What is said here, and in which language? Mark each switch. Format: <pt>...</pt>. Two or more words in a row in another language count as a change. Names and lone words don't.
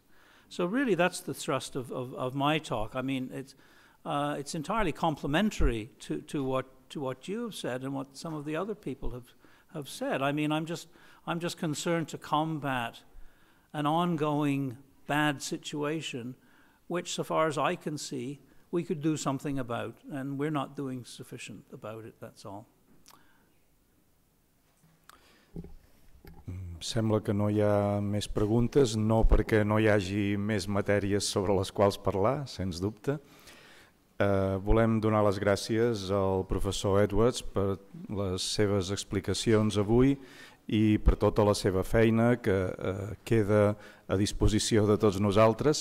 <en>So really that's the thrust of my talk. I mean, it's entirely complementary to what you have said and what some of the other people have said. I mean, I'm just concerned to combat an ongoing bad situation, which, so far as I can see, we could do something about, and we're not doing sufficient about it, that's all.</en> <ca>Sembla que no hi ha més preguntes, no perquè no hi hagi més matèries sobre les quals parlar, sens dubte. Volem donar les gràcies al professor Edwards per les seves explicacions avui i per tota la seva feina que queda a disposició de tots nosaltres.</ca>